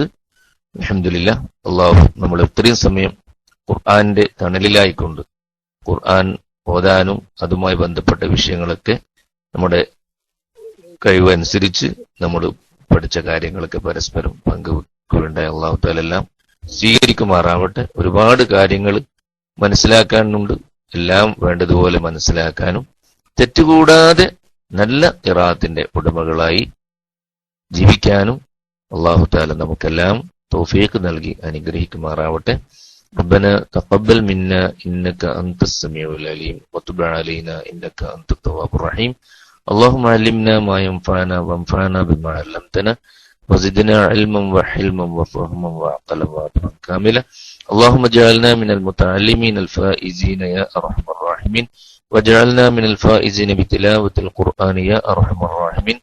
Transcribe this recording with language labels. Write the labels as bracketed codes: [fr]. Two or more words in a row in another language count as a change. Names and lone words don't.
[ml] അൽഹംദുലില്ലാഹ്, അല്ലാഹു നമ്മൾ ഇത്രയും സമയം ഖുർആന്റെ തണലിലായിക്കൊണ്ട് ഖുർആൻ ഓതാനും അതുമായി ബന്ധപ്പെട്ട വിഷയങ്ങളൊക്കെ നമ്മുടെ കഴിവനുസരിച്ച് നമ്മൾ പഠിച്ച കാര്യങ്ങളൊക്കെ പരസ്പരം പങ്കുവെക്കുകയുണ്ടായ [ar] الله تعالى [ml] എല്ലാം സ്വീകരിക്കുമാറാവട്ടെ. ഒരുപാട് കാര്യങ്ങൾ മനസ്സിലാക്കാനുണ്ട്. എല്ലാം വേണ്ടതുപോലെ മനസ്സിലാക്കാനും തെറ്റുകൂടാതെ നല്ല ഖിറാഅത്തിന്റെ ഉടമകളായി ജീവിക്കാനും [ar] الله تعالى [ml] നമുക്കെല്ലാം തൗഫീഖ് നൽകി അനുഗ്രഹിക്കുമാറാവട്ടെ. [ar] ربنا تقبل منا إنك أنت السميع العليم وتب علينا إنك أنت التواب الرحيم. اللهم علمنا ما ينفعنا وانفعنا بما علمتنا وزدنا علما وحلما وفهما وعقلا وعقلا كاملا. اللهم اجعلنا من المتعلمين الفائزين يا أرحم الراحمين واجعلنا من الفائزين بتلاوة القرآن يا أرحم الراحمين.